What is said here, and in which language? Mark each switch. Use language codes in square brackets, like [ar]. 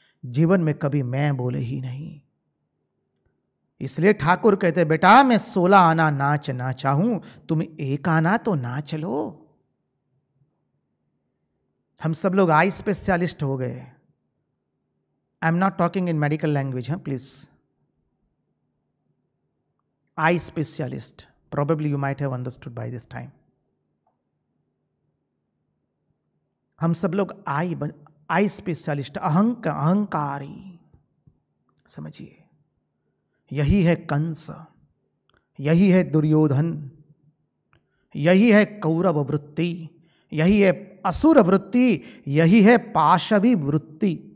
[hi] जीवन में कभी मैं बोले ही नहीं। इसलिए ठाकुर कहते बेटा मैं 16 आना नाच ना चाहूं, तुम एक आना तो नाच लो। हम सब लोग [en] eye specialist [hi] हो गए। [en] I am not talking in medical language, please. Eye specialist, probably you might have understood by this time. [hi] हम सब लोग आई स्पेशलिस्ट, अहंकारी, समझिए। यही है कंस, यही है दुर्योधन, यही है कौरव वृत्ति, यही है असुर वृत्ति, यही है पाशवी वृत्ति।